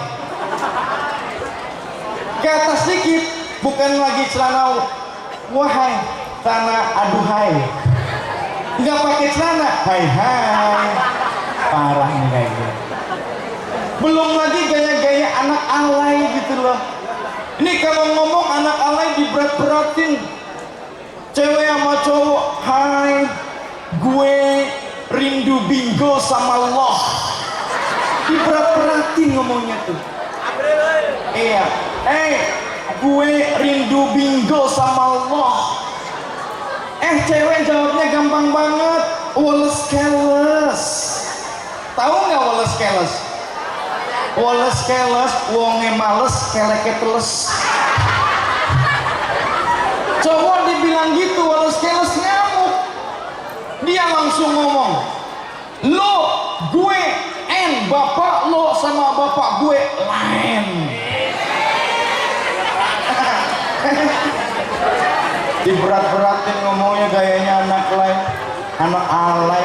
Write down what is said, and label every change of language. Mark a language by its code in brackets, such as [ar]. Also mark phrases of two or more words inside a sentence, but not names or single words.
[id] Ke atas dikit, bukan lagi celana wahai, celana aduhai. Nggak pakai celana hai. Parah nih kayak gitu. Belum lagi gaya-gaya anak alay gitu loh. Ini kalau ngomong anak alay diberat-beratin. Cewek sama cowok, hai, gue rindu bingo sama Allah. Diberat-beratin ngomongnya tuh. Iya, gue rindu bingo sama Allah. Cewek jawabnya gampang banget, Wallace Keles. Tahu nggak Wallace Keles? [jv] Wallace Keles, wonge males, keleke teles. [id] Cowok dibilang gitu, Wallace Keles ngamuk. Dia langsung ngomong, lo, gue, bapak lo sama bapak gue lain. Diberat-beratin ngomongnya, gayanya anak lain, anak alay.